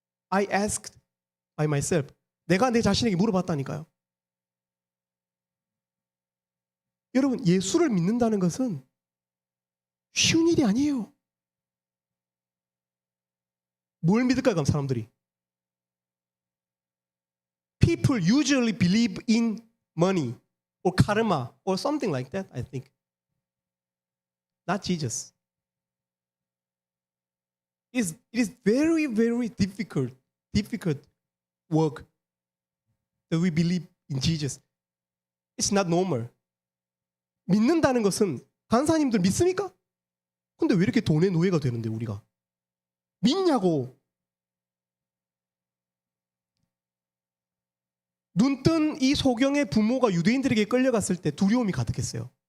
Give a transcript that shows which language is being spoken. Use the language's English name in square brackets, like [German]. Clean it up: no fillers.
[English] I asked by myself. [Korean] 내가 내 자신에게 물어봤다니까요. 여러분, 예수를 믿는다는 것은 쉬운 일이 아니에요. 뭘 믿을까요, 그럼 사람들이? [English] People usually believe in money or karma or something like that, I think. Not Jesus. It is very, very difficult work that we believe in Jesus. It's not normal. [Korean] 믿는다는 것은 간사님들 믿습니까? 근데 왜 이렇게 돈의 노예가 되는데 우리가? 믿냐고. 눈뜬 이 소경의 부모가 유대인들에게 끌려갔을 때 두려움이 가득했어요.